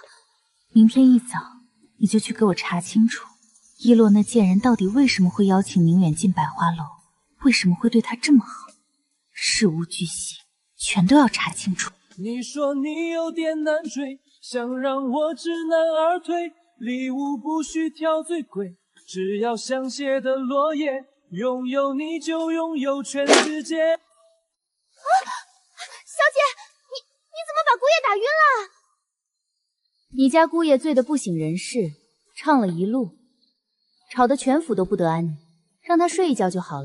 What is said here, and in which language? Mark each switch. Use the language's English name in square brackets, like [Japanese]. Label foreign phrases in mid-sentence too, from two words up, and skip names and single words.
[Chinese] 明天一早你就去給我查清楚，一洛那賤人到底為什麼會邀請寧遠進百花樓，為什麼會對他這麼好，事無巨細，全都要查清楚。你說你有點難追，想讓我知難而退，禮物不需挑最貴，只要香榭的落葉，擁有你就擁有全世界。小姐，你怎麼把姑爺打暈了？你家姑爺醉得不省人事，唱了一路，吵得全府都不得安寧，讓他睡一覺就好了。